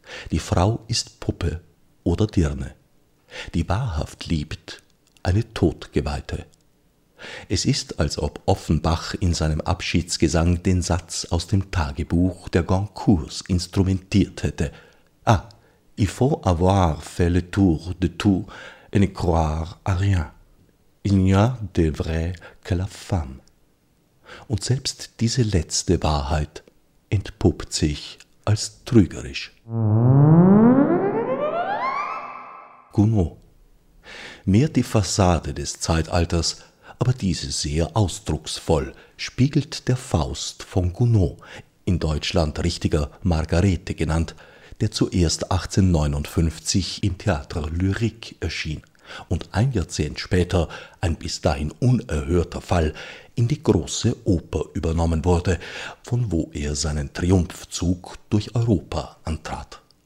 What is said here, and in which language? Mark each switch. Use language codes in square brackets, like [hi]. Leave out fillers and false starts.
[de] Die Frau ist Puppe oder Dirne, die wahrhaft liebt, eine Todgeweihte. Es ist, als ob Offenbach in seinem Abschiedsgesang den Satz aus dem Tagebuch der Goncourts instrumentiert hätte. [fr] Ah, il faut avoir fait le tour de tout et ne croire à rien. Il n'y a de vrai que la femme. [de] Und selbst diese letzte Wahrheit entpuppt sich als trügerisch. Gounod. Mehr die Fassade des Zeitalters, aber diese sehr ausdrucksvoll, spiegelt der Faust von Gounod, in Deutschland richtiger Margarete genannt, der zuerst 1859 im Theater Lyrique erschien und ein Jahrzehnt später, ein bis dahin unerhörter Fall, in die große Oper übernommen wurde, von wo er seinen Triumphzug durch Europa antrat.